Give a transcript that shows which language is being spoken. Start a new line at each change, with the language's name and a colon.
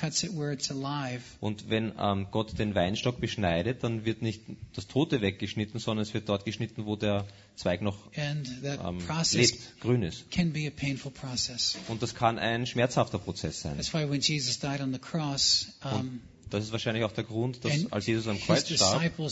German: Und wenn Gott den Weinstock beschneidet, dann wird nicht das Tote weggeschnitten, sondern es wird dort geschnitten, wo der Zweig noch lebt, grün ist.
English: Can be a painful process.
German: Und das kann ein schmerzhafter Prozess sein.
English: That's why when Jesus died on the cross,
German: das ist wahrscheinlich auch der Grund, dass als Jesus am Kreuz starb,